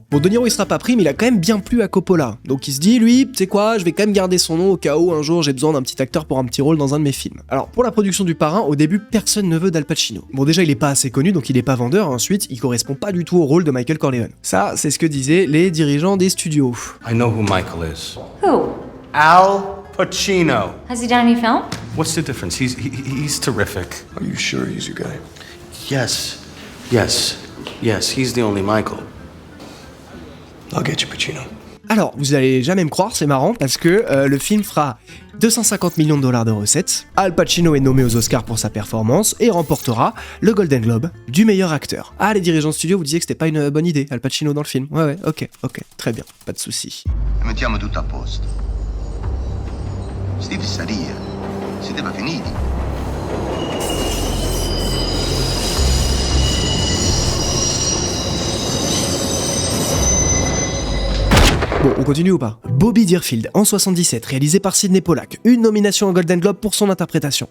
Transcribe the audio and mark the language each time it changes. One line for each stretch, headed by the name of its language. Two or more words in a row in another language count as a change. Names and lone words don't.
French: Bon, De Niro il sera pas pris, mais il a quand même bien plu à Coppola. Donc il se dit, lui, tu sais quoi, je vais quand même garder son nom au cas où un jour j'ai besoin d'un petit acteur pour un petit rôle dans un de mes films. Alors pour la production du Parrain, au début personne ne veut d'Al Pacino. Bon déjà il est pas assez connu, donc il est pas vendeur, ensuite il correspond pas du tout au rôle de Michael Corleone. Ça, c'est ce que disaient les dirigeants des studios.
English: I know who Michael is. Who? Al Pacino. Has he done any film? What's the difference? He's terrific. Are you sure he's your guy? Yes, he's the only Michael. I'll get you, Pacino.
French: Alors, vous allez jamais me croire, c'est marrant, parce que le film fera 250 millions de dollars de recettes, Al Pacino est nommé aux Oscars pour sa performance et remportera le Golden Globe du meilleur acteur. Ah, les dirigeants de studio vous disiez que c'était pas une bonne idée, Al Pacino dans le film. Ouais, ok, très bien, pas de soucis.
Italian: Mettiamo tutto a posto. Steve Saria, siete pas finiti.
French: Bon, on continue ou pas? Bobby Deerfield, en 77, réalisé par Sidney Pollack, une nomination au Golden Globe pour son interprétation.